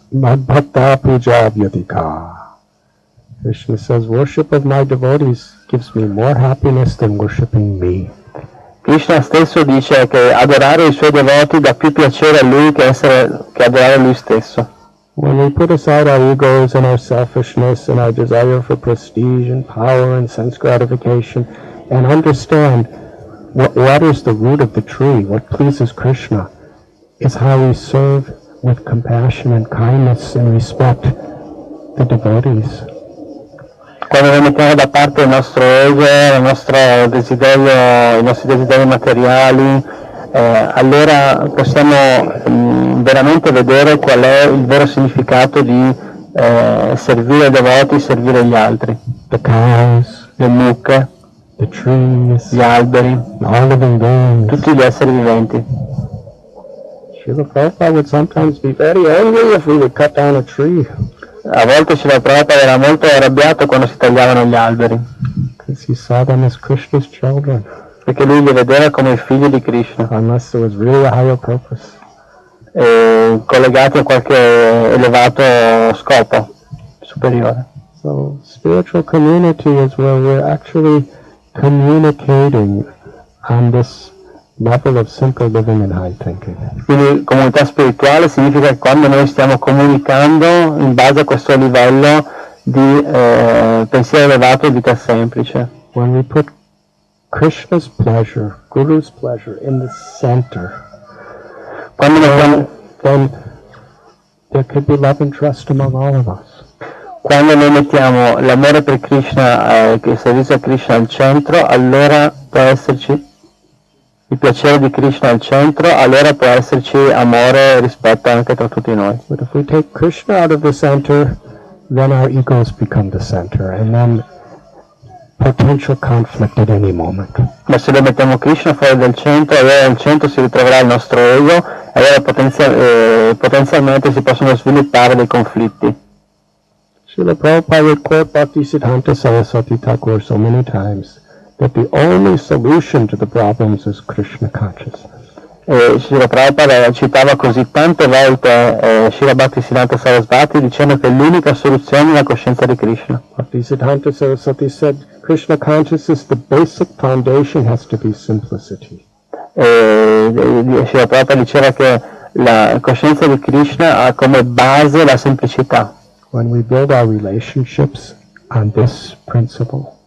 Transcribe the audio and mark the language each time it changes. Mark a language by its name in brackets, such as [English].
[Sanskrit] Madbhakta puja vyadika. [English] Krishna says, worship of my devotees gives me more happiness than worshiping me. [Italian] Krishna stesso dice che adorare i suoi devoti dà più piacere a lui che adorare lui stesso. [English] When we put aside our egos and our selfishness and our desire for prestige and power and sense gratification and understand what is the root of the tree, what pleases Krishna, is how we serve with compassion and kindness and respect the devotees. [Italian] Quando noi mettiamo da parte il nostro ego, il nostro desiderio, i nostri desideri materiali, allora possiamo veramente vedere qual è il vero significato di servire i devoti, servire gli altri. [English] The cows, [Italian] le mucche, [English] the trees, [Italian] gli alberi, [English] all living beings. [Italian] tutti gli esseri viventi. [English] Srila Prabhupada would sometimes be very angry if we would cut down a tree. [Italian] A volte Srila Prabhupada era molto arrabbiato quando si tagliavano gli alberi, [English] Because he saw them as Krishna's children, [Italian] perché lui li vedeva come i figli di Krishna, [English] unless there was really a higher purpose. [Italian] collegati a qualche elevato scopo superiore. [English] So spiritual community is where we're actually communicating on this level of simple living and high thinking. [Italian] Quindi comunità spirituale significa che quando noi stiamo comunicando in base a questo livello di pensiero elevato e vita semplice. [English] When we put Krishna's pleasure, Guru's pleasure in the center, [Italian] Quando mettiamo, [English] then there could be love and trust among all of us. [Italian] quando noi mettiamo l'amore per Krishna, il servizio a Krishna al centro, allora può esserci il piacere di Krishna al centro, allora può esserci amore e rispetto anche tra tutti noi. [English] But if we take Krishna out of the center, then our egos become the center, and then potential conflict at any moment. [Italian] Ma se lo mettiamo Krishna fuori del centro, allora al centro si ritroverà il nostro ego e allora potenzialmente si possono sviluppare dei conflitti. [English] Srila Prabhupada would quote Bhaktisiddhanta Saraswati Thakur so many times that the only solution to the problems is Krishna consciousness. [Italian] Srila Prabhupada citava così tante volte Srila Bhaktisiddhanta Saraswati dicendo che l'unica soluzione è la coscienza di Krishna. [English] Bhaktisiddhanta Saraswati said Krishna consciousness, the basic foundation has to be simplicity. [Italian] Srila Prabhupada diceva che la coscienza di Krishna ha come base la semplicità. [English] When we build our relationships on this principle,